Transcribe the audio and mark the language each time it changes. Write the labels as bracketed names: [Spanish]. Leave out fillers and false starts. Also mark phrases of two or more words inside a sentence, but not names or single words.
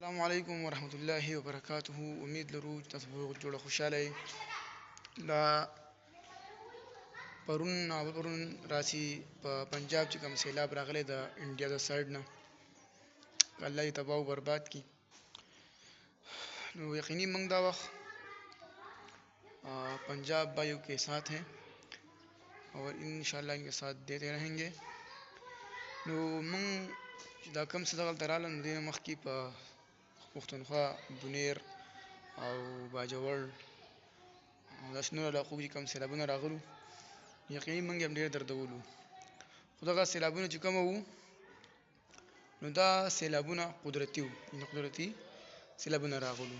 [Pashto] السلام علیکم ورحمت الله وبرکاته. امید لرو چې تاسو به جوړه خوشاله یې. دا پرون راسي په پنجاب چې کوم سیلاب راغلی د انډیا د سایډ نه، الله یې تباه و برباد کړي. نو یقیني موږ دا وخت [Urdu] پنجاب بھائیوں کے ساتھ ہیں اور انشاءاللہ ان کے ساتھ دیتے رہیں گے. [Pashto] نو موږ دا کوم څه دغلته راغلل نو دې نه مخکې په پښتونخوا، بونیر او باجوړ او داسې نورو علاقو کې کوم سیلابونه راغلو، یقیني موږ هم ډېر دردولو. خو دغه سیلابونه چې کومه وو نو دا سیلابونه قدرتي وو، یعنې قدرتي سیلابونه راغلو.